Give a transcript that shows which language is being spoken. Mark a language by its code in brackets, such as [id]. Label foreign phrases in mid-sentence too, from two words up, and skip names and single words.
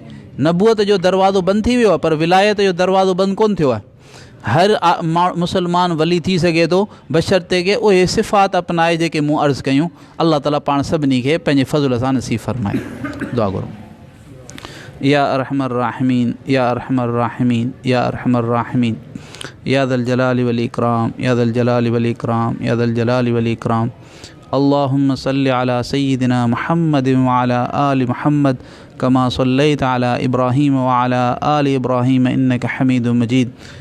[sd] नबूअत जो दरवाज़ो बंदि थी वियो आहे पर विलायत जो दरवाज़ो बंदि कोन थियो आहे। हर मुसलमान वली थी सघे थो बशर्ते के उहे सिफ़ात अपनाए जेके मूं अर्ज़ु कयूं। अल्लाह ताला पाण सभिनी खे पंहिंजे फज़ल सां नसीब फ़रमाए। दुआ घुरूं। [ar] يا أرحم الراحمين، يا أرحم الراحمين، يا أرحم الراحمين، يا ذا الجلال والإكرام، يا ذا الجلال والإكرام، يا ذا الجلال والإكرام. اللهم صل على سيدنا محمد وعلى آل محمد كما صليت على إبراهيم وعلى آل إبراهيم إنك حميد مجيد.